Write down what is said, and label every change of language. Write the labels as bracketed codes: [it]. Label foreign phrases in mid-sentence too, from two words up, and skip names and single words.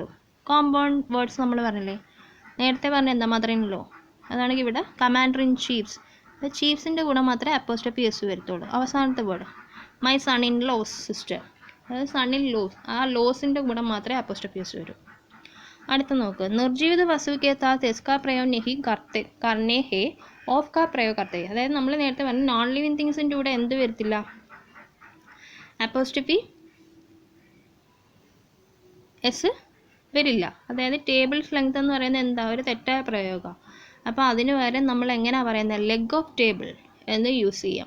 [en] compound words [ml] നമ്മൾ പറഞ്ഞില്ലേ, നേരത്തെ പറഞ്ഞ എന്താ, [en] mother in law, [ml] അതാണെങ്കിൽ ഇവിടെ [en] commander in chiefs, [ml] ചീഫ്സിൻ്റെ കൂടെ മാത്രമേ [en] apostrophe s [ml] വരത്തുള്ളൂ. അവസാനത്തെ വേർഡ് [en] my son in law's sister, [ml] അതായത് [en] son in law's, [ml] ആ ലോസിൻ്റെ കൂടെ മാത്രമേ [en] apostrophe s [ml] വരൂ. അടുത്ത നോക്ക്, [hi] निर्जीवित वस्तु के साथ एस का प्रयोग नहीं करने है, ऑफ का प्रयोग करते हैं. [ml] അതായത് നമ്മൾ നേരത്തെ പറഞ്ഞു [en] non living things [ml] കൂടെ എന്ത് വരത്തില്ല, [en] apostrophe s [ml] വരില്ല. അതായത് [en] table's length [ml] എന്ന് പറയുന്നത് എന്താ, ഒരു തെറ്റായ പ്രയോഗമാണ്. അപ്പോൾ അതിന് പകരം നമ്മൾ എങ്ങനെയാണ് പറയുന്നത്, [en] leg of table [ml] എന്ന് യൂസ് ചെയ്യാം.